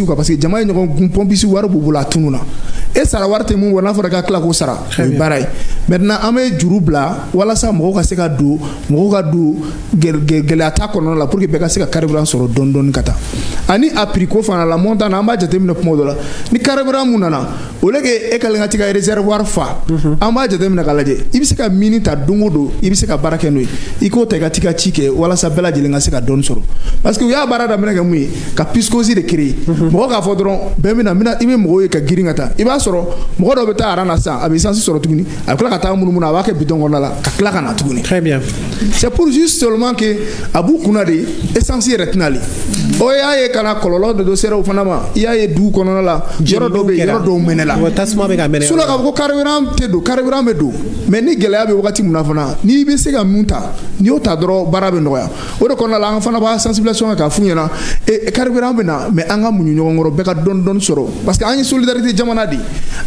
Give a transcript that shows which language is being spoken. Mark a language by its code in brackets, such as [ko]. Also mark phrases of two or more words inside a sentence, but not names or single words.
[bm] kan [fr] parce que [bm] jama ye ɲɔgɔn gun pompisiw wari b'u bolo a tunun na e sara wari tɛ mun bɔ n'a fɔra k'a tila k'o sara o ye baara ye maintenant an bɛ juru bila walasa mɔgɔw ka se ka don mɔgɔw ka don gɛlɛya ta kɔnɔna la [fr] pour que [bm] bɛɛ ka se ka carburant sɔrɔ dɔɔni dɔɔni ka taa ani a prix ko fana la montant na an b'a jateminɛ kuma dɔ la ni carburant mun nana [fr] au lieu que [bm] e ka len ka tigɛ réservoir fa an b'a jateminɛ k'a lajɛ i bɛ se ka mini ta don o don i bɛ se ka baara kɛ n'o ye i k'o ta i ka t'i ka ci kɛ walasa bɛɛ lajɛlen ka se ka dɔɔni sɔrɔ [fr] parce que [bm] u y'a baara daminɛ kɛ mun ye ka piscosi [fr] de créer [bm] mɔgɔ k'a fɔ dɔrɔn bɛɛ bɛna i bɛ mɔgɔw ye ka girin ka taa i b'a sɔrɔ mɔgɔ dɔw bɛ taa aran na sisan a bɛ essence sɔrɔ tuguni a bɛ tila ka taa munumunu a b'a kɛ bidon kɔnɔna la ka tila ka na tuguni. [fr] Très bien. C'est pour juste seulement que [bm] a b'u kunna de essence yɛrɛ tɛna ale o y'a ye kana kɔlɔlɔ de dɔ sera o fana ma i y'a ye du kɔnɔna la yɔrɔ dɔw bɛ yen yɔrɔ dɔw mɛnɛ la tasuma bɛ ka mɛnɛ sinon k'a fɔ ko carburant tɛ don carburant bɛ don mais ni gɛlɛya bɛ wagati min na fana n'i bɛ se ka mun ta n'i y'o ta dɔrɔn baara bɛ nɔgɔya o de kɔnɔna la an fana b'a sensibilisation kɛ k'a f'u ɲɛna carburant bɛ na mais an ka muɲu ɲɔgɔn kɔrɔ bɛɛ ka dɔɔni dɔɔni sɔrɔ [fr] parce que [bm] an ye solidarité jamana de an